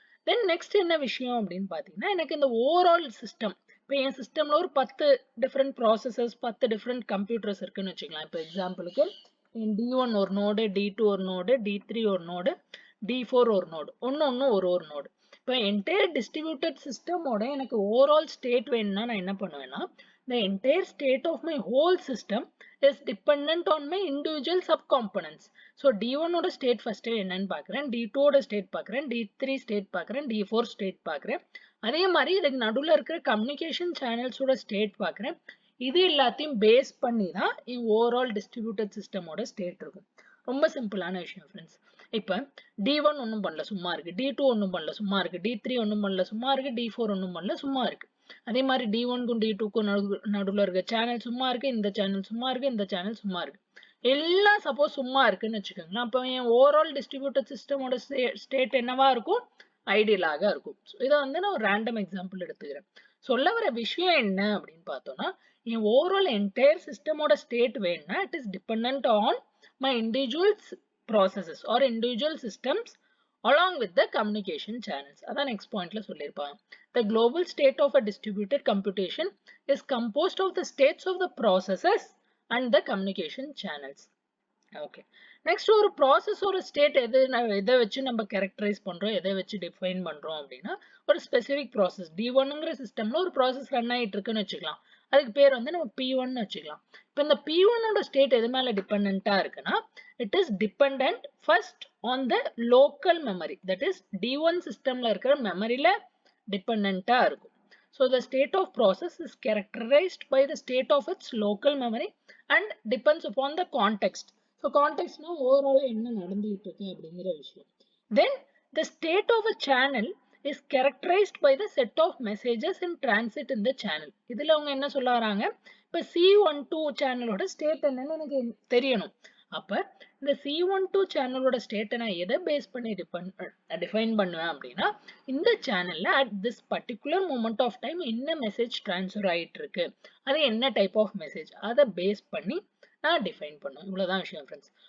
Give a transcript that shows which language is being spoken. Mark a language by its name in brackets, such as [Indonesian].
[Tamil] Then next என்ன விஷயம் அப்படின்னு பார்த்தீங்கன்னா, எனக்கு இந்த ஓவரால் சிஸ்டம், இப்போ என் சிஸ்டம்ல ஒரு 10 டிஃப்ரெண்ட் ப்ராசஸஸ், 10 டிஃப்ரெண்ட் கம்ப்யூட்டர்ஸ் இருக்குன்னு வச்சுக்கலாம். இப்போ எக்ஸாம்பிளுக்கு D1 ஒரு நோடு, D2 ஒரு நோடு, D3 ஒரு நோடு, D4 ஒரு நோடு, ஒன்று ஒரு நோடு. இப்போ என்டையர் டிஸ்ட்ரிபியூட்டட் சிஸ்டமோட எனக்கு ஓவரால் ஸ்டேட் வேணும்னா நான் என்ன பண்ணுவேன்னா, [English] the entire state of my whole system is dependent on my individual subcomponents. [Tamil] So D1 ஓட ஸ்டேட் ஃபர்ஸ்ட் என்னன்னு பார்க்குறேன், D2 ஓட ஸ்டேட் பார்க்குறேன், D3 ஸ்டேட் பார்க்குறேன், D4 ஸ்டேட் பார்க்குறேன். அதே மாதிரி இதுக்கு நடுவில் இருக்கிற கம்யூனிகேஷன் சேனல்ஸோட ஸ்டேட் பார்க்குறேன். இது எல்லாத்தையும் பேஸ் பண்ணி தான் ஓவரால் டிஸ்ட்ரிபியூட்டட் சிஸ்டமோட ஸ்டேட் இருக்கும். ரொம்ப சிம்பிளான விஷயம் ஃப்ரெண்ட்ஸ். இப்போ D1 ஒன்றும் பண்ணல சும்மா இருக்கு, D2 ஒன்றும் பண்ணல சும்மா இருக்கு, D3 ஒன்றும் பண்ணல சும்மா இருக்கு, D4 ஒன்றும் பண்ணல சும்மா இருக்கு. அதே மாதிரி D1க்கும் D2க்கும் நடுவில் இருக்க சேனல் சும்மா இருக்கு, இந்த சேனல் சும்மா இருக்கு, இந்த சேனல் சும்மா இருக்கு. எல்லாம் சப்போஸ் சும்மா இருக்குன்னு வச்சுக்கோங்களேன். அப்போ என் ஓவரால் டிஸ்ட்ரிபியூட்டட் சிஸ்டமோட ஸ்டேட் என்னவா இருக்கும், ஐடியலாக இருக்கும். இதை வந்து நான் ஒரு ரேண்டம் எக்ஸாம்பிள் எடுத்துக்கிறேன். சொல்ல வர விஷயம் என்ன அப்படின்னு பார்த்தோம்னா, என் ஓவரால் என்டையர் சிஸ்டமோட ஸ்டேட் வேணும்னா [English] It is dependent on my individual processes or individual systems along with the communication channels. [Tamil] அதான் next pointல சொல்லியிருப்பாங்க. [English] The global state of a distributed computation is composed of the states of the processes and the communication channels. Okay. [Tamil] Next ஒரு process ஒரு state எதை வச்சு நம்ம characterise பண்றோம், எதை வச்சு டிஃபைன் பண்றோம் அப்படின்னா, ஒரு ஸ்பெசிபிக் ப்ராசஸ் D1ங்கிற சிஸ்டம்ல ஒரு ப்ராசஸ் ரன் ஆகிட்டு இருக்குன்னு வச்சுக்கலாம். அதுக்கு பேர் வந்து நம்ம P1 வச்சுக்கலாம். இப்போ இந்த P1 ஓட ஸ்டேட் எது மேல டிபெண்டன்ட்டா இருக்குன்னா [English] it is dependent first on the local memory, that is [Tamil] D1 systemல இருக்கிற மெமரியில டிபெண்டன்ட்டா இருக்கும். [English] So the state of process is characterized by the state of its local memory and depends upon the context. [Tamil] So context na overall என்ன நடந்துட்டு இருக்கு அப்படிங்கிற விஷயம். [English] Then the state of a channel is characterized by the set of messages in transit in the channel. [Tamil] இதுல அவங்க என்ன சொல்ல வராங்க, இப்ப C12 சேனலோட ஸ்டேட் என்னன்னு எனக்கு தெரியணும். அப்ப இந்த C12 சேனலோட ஸ்டேட்டை நான் எதை பேஸ் பண்ணி டிஃபைன் பண்ணுவேன் அப்படின்னா, இந்த சேனல்ல at this particular moment of time என்ன மெசேஜ் டிரான்ஸ்ஃபர் ஆயிட்டு இருக்கு, அது என்ன டைப் ஆஃப் மெசேஜ், அதை பேஸ் பண்ணி நான் டிஃபைன் பண்ணுவேன். இவ்வளவுதான் விஷயம் ஃப்ரெண்ட்ஸ்.